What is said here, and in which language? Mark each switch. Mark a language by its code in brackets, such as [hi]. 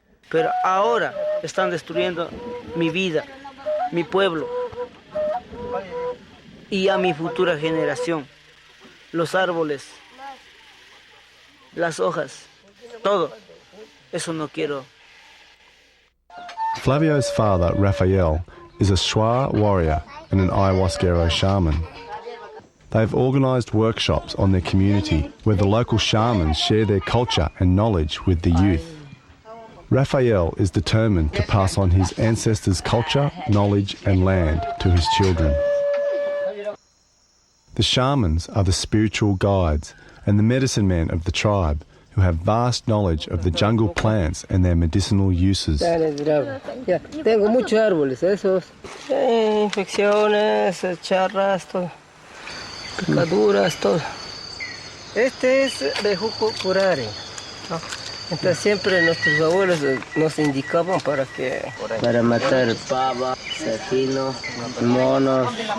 [es] Pero ahora están destruyendo mi vida, mi pueblo y a mi futura generación. Los árboles, las hojas, todo. Eso no quiero. [en] Flavio's father, Raphael, is a Shwa warrior and an ayahuasquero shaman. They've organised workshops on their community where the local shamans share their culture and knowledge with the youth. Raphael is determined to pass on his ancestors' culture, knowledge and land to his children. The shamans are the spiritual guides and the medicine men of the tribe who have vast knowledge of the jungle plants and their medicinal uses. [es] Tengo muchos árboles, esos. Infecciones, charras, todo. Picaduras, todo. Este es bejuco curare, ¿no? Entonces siempre nuestros abuelos nos indicaban para para matar pava, cecino, monos.